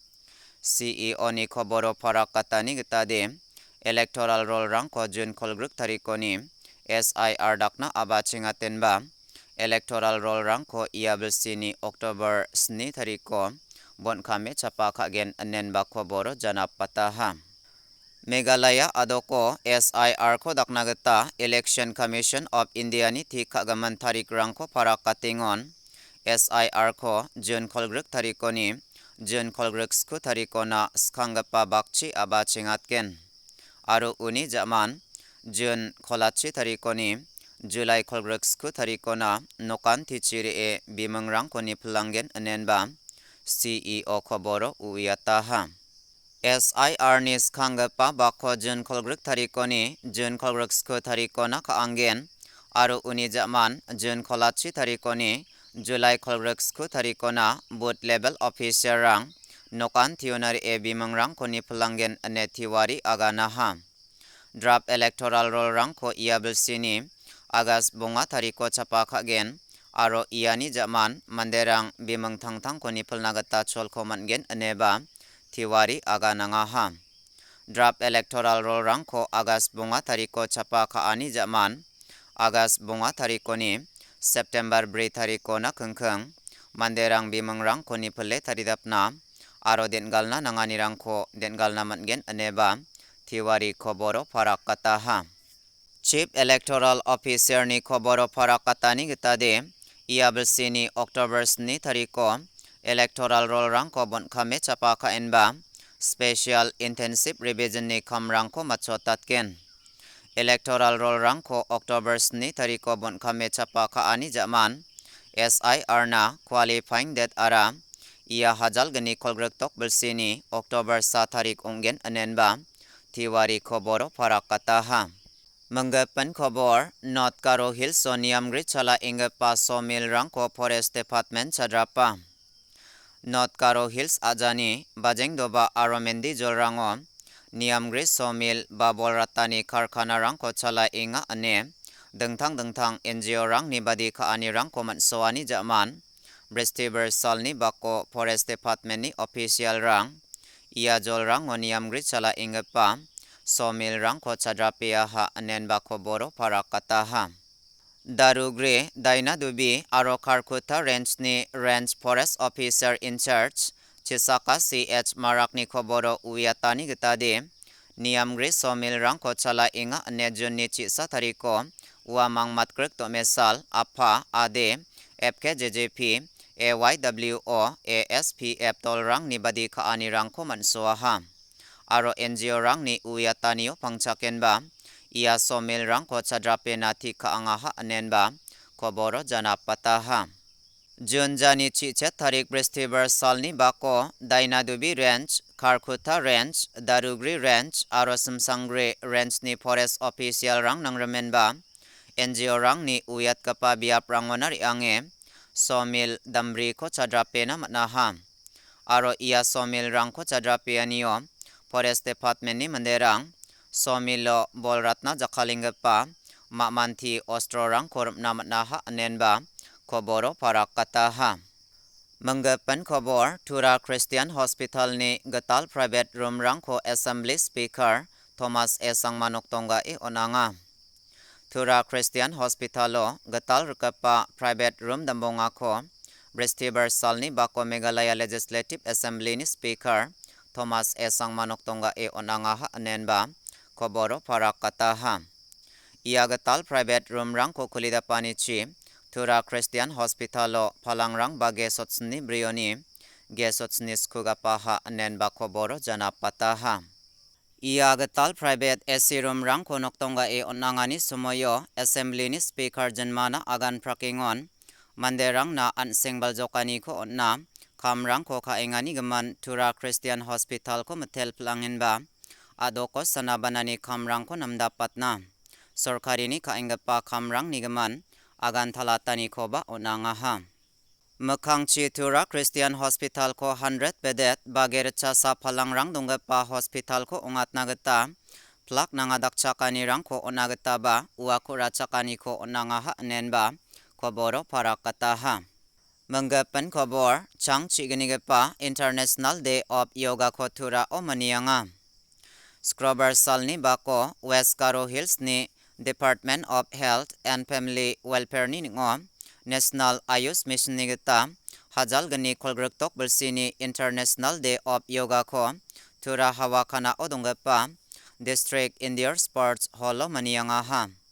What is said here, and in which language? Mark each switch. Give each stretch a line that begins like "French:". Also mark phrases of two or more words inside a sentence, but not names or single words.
Garo: CEO ni Koboro Parakatani gitade
English: Electoral roll
Garo: rang ko jun kolgruk tarikoni SIR dakna abachingaten ba
English: Electoral roll
Garo: rang ko iabelsini Oktober sni tariko bon kame chapa kagen anen ba Koboro janapataha Meghalaya adoko SIR ko daknagata Election Commission of India ni thi kagaman tarik rangko para katingon SIR ko June kolgrek tarikoni June kolgrek sku tarikona skangapa bakchi abachingatken aru uni zaman June kolachi tarikoni July kolgrek sku tarikona nokan tichiri e bimangrang koni pelanggen anenba CEO koboro uyataha SIR ni skangapa bako jun kolgrek tarikoni jun kolgrek sko tarikona ka angen aru uni zaman jun kolachi tarikoni July kolgrek sko tarikona
English: boot level officer
Garo: rang nokan tionari e bimangrang koni pelanggen ane tiwari aganaha
English: draft electoral roll
Garo: rang ko iabelsini Agas bunga tariko chapa kagen aro iani zaman manderang bimang tang koni pelnagata chol komangen aneba Tiwari aganangaha
English: draft electoral roll
Garo: rang ko Agas bunga tariko chapa kaani zaman Agas bunga tarikoni September bre tariko na kengkeng manderang bimangrang koni pele taridapna aro dengalna nanganirang ko dengalna mangen aneba Tiwari koboro parakataha Chief
English: Electoral Officer
Garo: ni koboro parakatani gitade iabelsini October ni tariko
English: Electoral roll
Garo: rang ko bon kame chapa ka enba
English: Special Intensive Revision
Garo: ni kamrang ko machotatken
English: Electoral roll
Garo: rang ko October ni tariko bon kame chapa ka ani zaman SIR na
English: qualifying date
Garo: ara ia hajal gani kolgrek tok belsini October sa tarik ungen anenba Tiwari koboro parakataha Manggapan kobor North Karo Hills Soniam Gritchala ingapa sawmill rang ko
English: Forest Department
Garo: chadrapa North Karo Hills ajani bajeng doba aromendi jolrango Niamgri sawmill babol ratani karkhana rang ko chala inga ane dengtang NGO rang ni badi ka ani rang ko mansoani zaman Brestiber salni bako
English: Forest Department
Garo: ni official rang ia jol rang Niamgri chala ingapa sawmill rang ko chadrapia ha anen bako boro parakataha Darugre Daina Dubi aro Karkuta Range ni
English: Range Forest Officer in Charge
Garo: Chisaka CH Marakni koboro uyatani gitade Niamgre sawmill rang ko chala inga anejun ni chisa tariko uamang matkrek to mesal apa ade FKJJP AYWO ASPF tol rang ni badi ka ani rang ko mansoaha aro NGO rang ni uyatanio pangchakenba ia sawmill rang ko chadrape nathi ka angaha anenba koboro janapataha Junjani chichet tarik Brestiber salni bako Dainadubi Range Karkuta Range Darugri Range aro Samsangre Range ni forest official rang nangremenba NGO rang ni uyat kapa biap rangonari ange sawmill damri ko chadrape na manaha aro ia sawmill rang ko chadrape anio
English: Forest Department
Garo: ni manderang sawmill lo bolratna jakalingapa mamanthi ostrorang korupna matnaha anenba koboro parakataha Manggapan kobor Tura Christian Hospital ni gatal
English: private room
Garo: rang ko
English: Assembly Speaker
Garo: Thomas Esang Manoktonga e onanga Tura Christian Hospital lo gatal rukapa
English: private room
Garo: dambonga ko Brestiber salni bako Meghalaya Legislative Assembly ni Speaker Thomas Esang Manoktonga e onanga anenba koboro parakataha ia gatal private room rang ko kulidapani chi Tura Christian Hospital lo palangrang bage sotsni brioni ge sotsni skugapaha anenba koboro janapataha Ia getal
English: private AC room
Garo: rang konok tonga e onangani sumoyo assembly ni speaker janmana agan prakingon manderang na ansengbal jokani ko onna kamrang ko ka engani gaman Tura Christian Hospital ko metel plangin ba adoko sanabanani kamrang ko namdapatna sorkari ni ka engapa kamrang ni gaman agan talatani ko ba onanga ha Mekangchi Tura Christian Hospital ko 100 bedet bagercha sa palangrang dongpa hospital ko ungat nagata plak nangadak chakani rang ko onagata ba uakura chakani ko onanga ha nenba koboro para kata ha Menggapan kobor chang chiganigapa International Day of Yoga ko Tura o manianga Scrubber salni bako West Caro Hills ni Department of Health and Family Welfare ni ngo National Ayush Mission nigata Hajal gani kolgroktok bersini International Day of Yoga ko Tura Hawakana odongapa District Indoor Sports Hall manianga ha